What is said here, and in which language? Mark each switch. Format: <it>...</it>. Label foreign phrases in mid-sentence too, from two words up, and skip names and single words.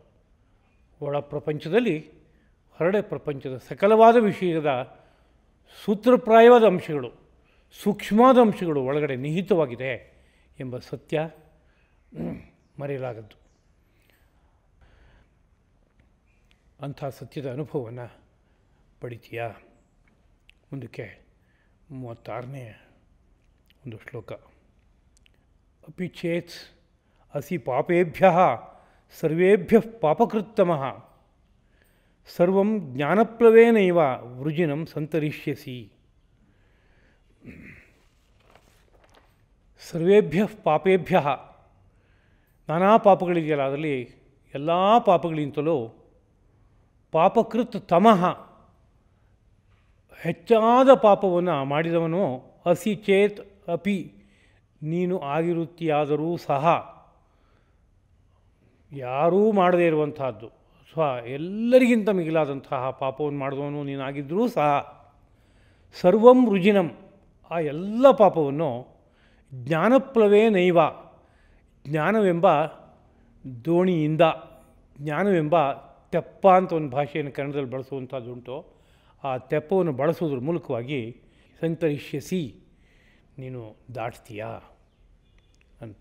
<kn>ಒಳ ಪ್ರಪಂಚದಲ್ಲಿ ಹೊರಡೆ ಪ್ರಪಂಚದ ಸಕಲವಾದ ವಿಷಯದ ಸೂತ್ರಪ್ರಾಯವಾದ ಅಂಶಗಳು, ಸೂಕ್ಷ್ಮವಾದ ಅಂಶಗಳು ಒಳಗಡೆ ನಿಹಿತವಾಗಿದೆ ಎಂಬ ಸತ್ಯ ಮರೆಯಲಾಗದ್ದು. ಅಂಥ ಸತ್ಯದ ಅನುಭವವನ್ನು ಪಡಿತೀಯಾ? ಮುಂದಕ್ಕೆ 36ನೇ ಒಂದು ಶ್ಲೋಕ.</kn> <sa>ಅಪಿ ಚೇತ್ ಅಸಿ ಪಾಪೇಭ್ಯ ಸರ್ವೇಭ್ಯ ಪಾಪಕೃತ್ತಮಃ ಸರ್ವಂ ಜ್ಞಾನಪ್ಲವೇನೈವ ವೃಜಿನಂ ಸಂತರಿಷ್ಯಸಿ. ಸರ್ವೇಭ್ಯ ಪಾಪೇಭ್ಯ,</sa> <kn>ನಾನಾ ಪಾಪಗಳಿದೆಯಲ್ಲ, ಅದರಲ್ಲಿ ಎಲ್ಲ ಪಾಪಗಳಿಂತಲೂ</kn> <sa>ಪಾಪಕೃತ್ ತಮಃ,</sa> <kn>ಹೆಚ್ಚಾದ ಪಾಪವನ್ನು ಮಾಡಿದವನು</kn> <sa>ಅಸಿ ಚೇತ್ ಅಪಿ,</sa> <kn>ನೀನು ಆಗಿರುತ್ತೀಯಾದರೂ ಸಹ, ಯಾರೂ ಮಾಡದೇ ಇರುವಂತಹದ್ದು ಅಥವಾ ಎಲ್ಲರಿಗಿಂತ ಮಿಗಿಲಾದಂತಹ ಪಾಪವನ್ನು ಮಾಡಿದವನು ನೀನಾಗಿದ್ದರೂ ಸಹ,</kn> <sa>ಸರ್ವಂ ರುಜಿನಂ,</sa> <kn>ಆ ಎಲ್ಲ ಪಾಪವನ್ನು</kn> <sa>ಜ್ಞಾನಪ್ಲವೇ ನೈವ,</sa> <kn>ಜ್ಞಾನವೆಂಬ ದೋಣಿಯಿಂದ, ಜ್ಞಾನವೆಂಬ ತೆಪ್ಪ ಅಂತ ಒಂದು ಭಾಷೆಯನ್ನು ಕನ್ನಡದಲ್ಲಿ ಬಳಸುವಂಥದ್ದುಂಟು, ಆ ತೆಪ್ಪವನ್ನು ಬಳಸೋದ್ರ ಮೂಲಕವಾಗಿ ಸಂತರಿಷ್ಯಸಿ, ನೀನು ದಾಟ್ತೀಯಾ ಅಂತ.</kn>